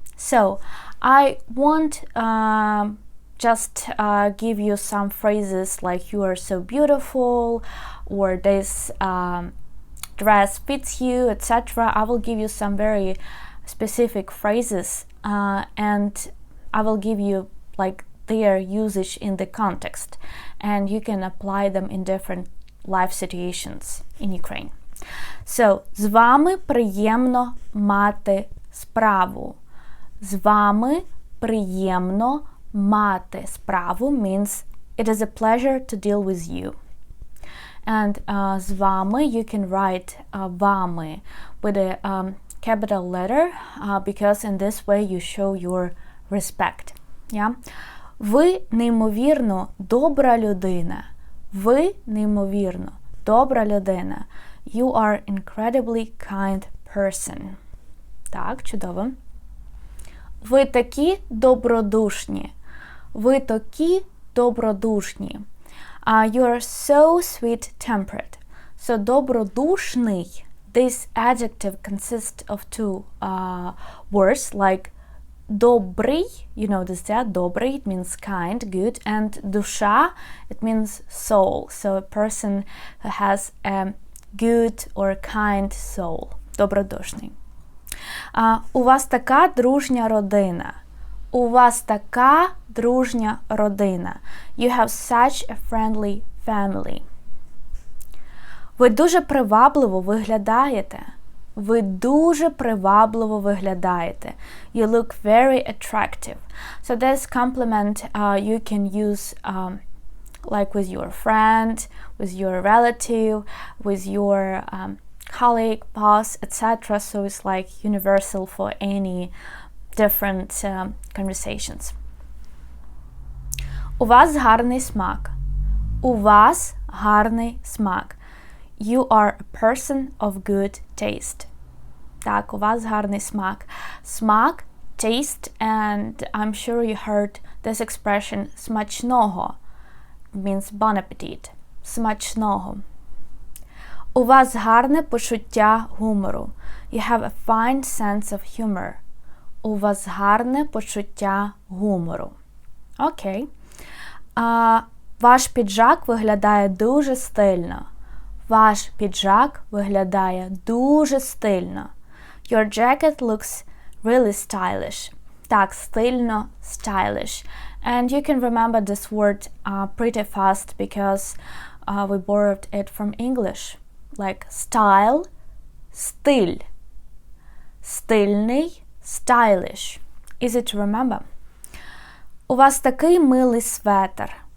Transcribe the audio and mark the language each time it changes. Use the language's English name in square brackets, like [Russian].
[English] So I want just give you some phrases like you are so beautiful or this dress fits you, etc. I will give you some very specific phrases and I will give you like their usage in the context, and you can apply them in different life situations in Ukraine. So, [Ukrainian] з вами приємно мати справу. З вами приємно мати справу [English] means it is a pleasure to deal with you. And [Ukrainian] з вами, [English] you can write вами with a capital letter because in this way you show your respect. Yeah? [Ukrainian] Ви неймовірно добра людина. Ви неймовірно добра людина. [English] You are incredibly kind person. [Ukrainian] Так, чудово. Ви такі добродушні. Ви такі добродушні. [English] You are so sweet-tempered. So, добродушний, this adjective consists of two words like добрий, you know this, yeah? Добрий, it means kind, good, and душа, it means soul. So, a person who has a good or kind soul. [Ukrainian] Добродушний. У вас така дружня родина. У вас така дружня родина. [English] You have such a friendly family. [Ukrainian] Ви дуже привабливо виглядаєте. Ви дуже привабливо виглядаєте. [English] You look very attractive. So this compliment you can use like with your friend, with your relative, with your colleague, boss, etc. So it's like universal for any different conversations. [Ukrainian] У вас гарний смак. У вас гарний смак. [English] You are a person of good taste. [Ukrainian] Так, у вас гарний смак. [English] Смак, taste, and I'm sure you heard this expression смачного. It means bon appetit. Смачного. [Ukrainian] У вас гарне почуття гумору. [English] You have a fine sense of humor. [Ukrainian] У вас гарне почуття гумору. Окей. Ваш піджак виглядає дуже стильно. Ваш піджак виглядає дуже стильно. [English] Your jacket looks really stylish. [Ukrainian] Так, стильно, stylish. [English] And you can remember this word pretty fast because we borrowed it from English. Like style, стиль. Стильний, stylish. Easy to remember. [Ukrainian] У вас такий милий светр.